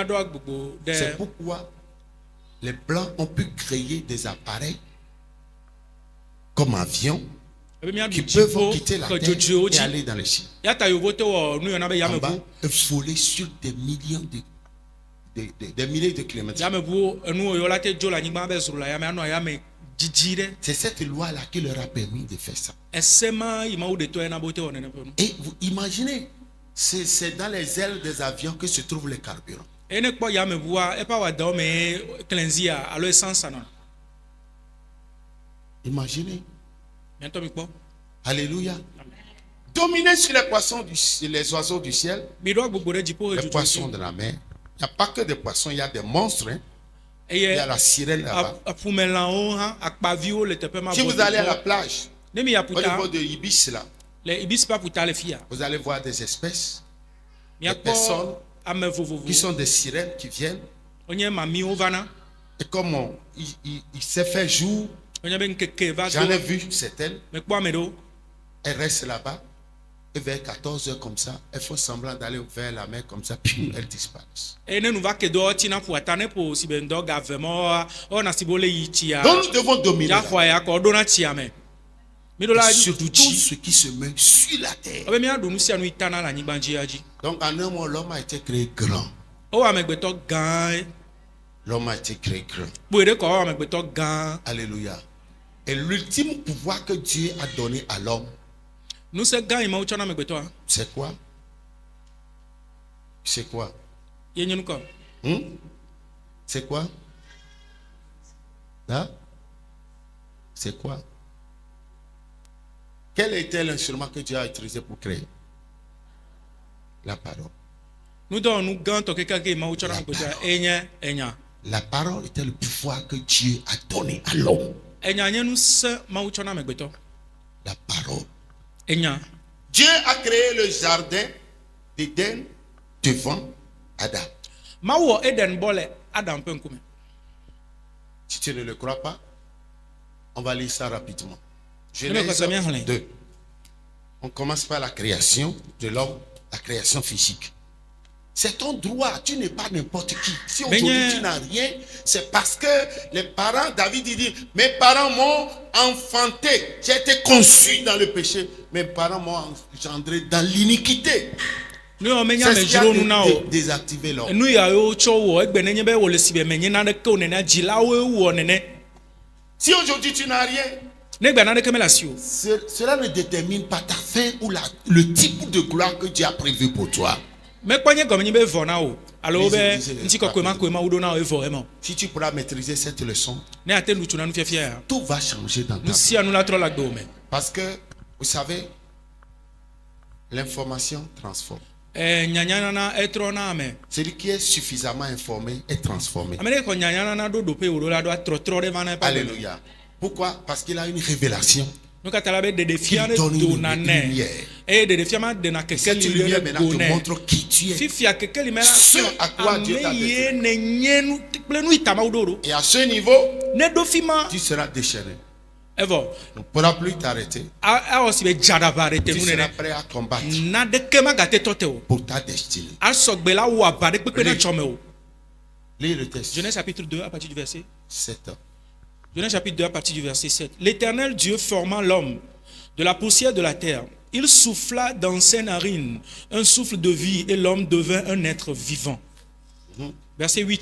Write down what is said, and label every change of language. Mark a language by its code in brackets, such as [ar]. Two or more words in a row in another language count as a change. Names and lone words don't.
[fr] C'est pourquoi les Blancs ont pu créer des appareils comme avions qui peuvent quitter la terre et aller dans les cieux. En bas, voler sur des millions des milliers de kilomètres. [ee] dzidzi ɖe [fr] C'est cette loi-là qui leur a permis de faire ça. [ee] ese ma yi mawu ɖetɔ yena be wote wɔ nene ƒe nu. [fr] Et vous imaginez, c'est dans les ailes des avions que se trouve le carburant. [ee] eye ne kpɔ yameʋua eƒe awadawo me klenzia alo essence anɔ. [fr] Imaginez. [ee] miatɔ mi kpɔ. [fr] Alléluia. Dominer sur les poissons, les oiseaux du ciel, [ee] mi ɖo agbogbo ɖe dziƒo [fr] les he poissons [ee] dzudzɔ. [fr] de la mer. Il n'y a pas que des poissons, il y a des monstres. Hein. Il y [ee] eye [fr] a la sirène là-bas. [ee] aƒumelãwo hã akpaviwo le teƒe ma. [fr] Si vous allez à la plage, [ee] ne mi ya [fr] au [ee] ƒuta [fr] niveau de Ibis là, [ee] le ibis ƒe aƒuta le fi ya. [fr] vous allez voir des espèces [ee] miakpɔ [fr] personnes [ee] ame [fr] qui [ee] vovovo [fr] sont des sirènes qui viennent. [ee] wonye mamiwo vana. [fr] Et comme il s'est fait jour, [ee] wonye be ŋkeke va [fr] j'en ai [ee] do. [fr] vu certaines, [ee] mekpɔ ame ɖewo. [fr] elles restent là-bas. Et vers 14 heures comme ça, elles font semblant d'aller vers la mer comme ça, puis elles disparaissent. [ee] eye ne nu va ke do tina ƒua ne ƒo si be ŋdɔ ga ve ma wɔna si be wole yi tsia. [fr] Donc nous devons dominer. [ee] ya xɔa ya kɔ ɖona tsia me. mi ɖo la [fr] Sur du tout [ee] dzi. [fr] ce qui se met sur la terre. [ee] Obe miaɖu nu sia nu yi tana le anyigba dzia dzi. [fr] Donc en un mot, l'homme a été créé grand. [ee] Ewɔ amegbetɔ gã. [fr] L'homme a été créé grand. [ee] Kpoe ɖe kɔ ewɔ amegbetɔ gã. [fr] Alléluia. Et l'ultime pouvoir que Dieu a donné à l'homme, [ee] Nusẽ gã yi mawu tsɔ na amegbetɔa. [fr] c'est quoi? C'est quoi? [ee] Ye nye nu kɔ. [fr] C'est quoi? Hein? C'est quoi? Quel était l'instrument que Dieu a utilisé pour créer? La parole. [ee] Nudɔwɔnu gãtɔ keke yi mawu tsɔ na amegbetɔa enye enya. [fr] La parole était le pouvoir que Dieu a donné à l'homme. [ee] Enya nye nusẽ mawu tsɔ na amegbetɔ. [fr] La parole. [ee] Enya. [fr] Dieu a créé le jardin d'Éden devant Adam. [ee] Mawu wɔ Eden bɔ le Adam ƒe ŋkume. [fr] Si tu ne le crois pas, on va lire ça rapidement. Mais quoi, ça vient, Genèse 2. On commence par la création de l'homme, la création physique. C'est ton droit, tu n'es pas n'importe qui. Si aujourd'hui tu n'as rien, c'est parce que les parents, David il dit, mes parents m'ont enfanté, j'ai été conçu dans le péché, mes parents m'ont engendré dans l'iniquité. [ee] Nu yɔ menya [fr] C'est [ee] me [fr] ce qui a [ee] dzro nu na o. [fr] désactivé l'homme. [ee] Nu yawo tsɔ wɔ egbe nenye be wòle si be menye naneke o nene dzilawoe wɔ nene. [fr] Si aujourd'hui tu n'as rien, [ee] Ne gbe naneke mele asi o. [fr] cela ne détermine pas ta fin ou le type de gloire que Dieu a prévu pour toi. [ee] Mekpɔ nye gɔmenye be vɔ na o. Alo be [fr] Lisez, [ee] ŋutikɔkɔe ma wo ɖo na o evɔ ema o. [fr] Si tu pourras maîtriser cette leçon, [ee] Ne ate nu tso na nufiafia ya. [fr] tout va changer dans ta [ee] Nu [fr] vie. [ee] sia nu la trɔ le agbewo me. [fr] Parce que, vous savez, l'information transforme. [ee] Nyanyanana etrɔ na ame. [fr] Celui qui est suffisamment informé est transformé. [ee] Ame ɖe xɔ nyanyanana ɖo ɖoƒe wòɖo la ɖo atrɔtrɔ ɖe va na eƒe agbe me. [fr] Alléluia. Pourquoi? Parce qu'il a une révélation. [ee] Nu katã la be ɖeɖefia [fr] Qui donne [ee] ɖe do [fr] une [ee] nane. [fr] lumière. [ee] Eye ɖeɖefia ma ɖena [fr] Et cette [ee] kekeli [fr] lumière [ee] ɖe [fr] maintenant [ee] go te nɛ. [fr] montre qui tu es. [ee] Fifia kekeli me la [fr] Ce à quoi Dieu t'a [ee] ame ye [fr] destiné. [ee] ne nye nu kple nu yi ta mawu ɖo ɖo. [fr] Et à ce niveau, [ee] Ne ɖo fi ma [fr] tu seras déchaîné. [ee] evɔ [fr] On ne pourra plus t'arrêter. [ee] awɔ si be dzadava ɖe te [fr] Tu [ee] nu [fr] seras [ee] nene. [fr] prêt à combattre [ee] Naneke magate tɔ te o. [fr] pour ta destinée. [ee] Asɔgbe la wɔ aba ɖe kpekpe na [fr] Lis. [ee] tsɔ me o. [fr] Lis le texte. Genèse chapitre 2 à partir du verset. 7 ans. Genèse chapitre 2 à partir du verset 7. L'Éternel Dieu forma l'homme de la poussière de la terre. Il souffla dans ses narines un souffle de vie et l'homme devint un être vivant. Verset 8.